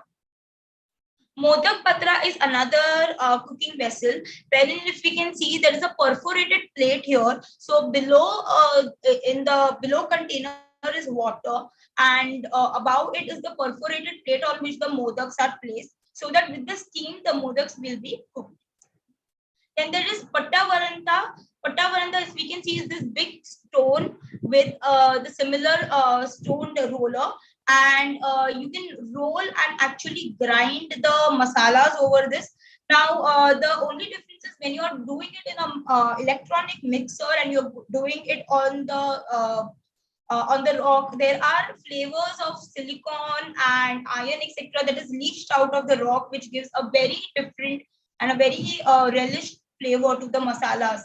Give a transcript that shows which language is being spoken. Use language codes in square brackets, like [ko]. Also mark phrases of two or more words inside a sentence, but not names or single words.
[en] Modak patra is another cooking vessel, wherein if we can see there is a perforated plate here. So below in the below container is water, and above it is the perforated plate on which the modaks are placed, so that with the steam the modaks will be cooked. Then there is patta varanta. Patta varanta, as we can see, is this big stone with the similar stone roller. And you can roll and actually grind the masalas over this. Now, the only difference is when you are doing it in a electronic mixer and you're doing it on the on the rock, there are flavors of silicon and iron, etc., that is leached out of the rock, which gives a very different and a very relished flavor to the masalas.